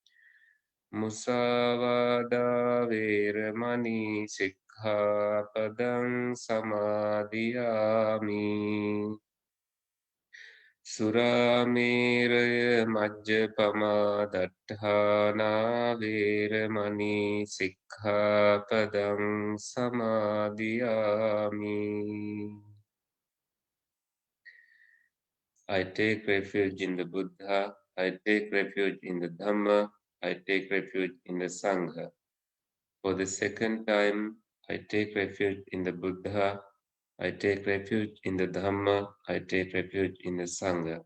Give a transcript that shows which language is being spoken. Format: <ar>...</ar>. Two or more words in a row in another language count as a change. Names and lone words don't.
<pi>Musavada veramani sikkhapadang samadhiyami. Surameraya majjapama datthana veramani sikkhapadang samadhiyami.</pi> <en>I take refuge in the Buddha, I take refuge in the Dhamma, I take refuge in the Sangha. For the second time, I take refuge in the Buddha, I take refuge in the Dhamma, I take refuge in the Sangha.</en>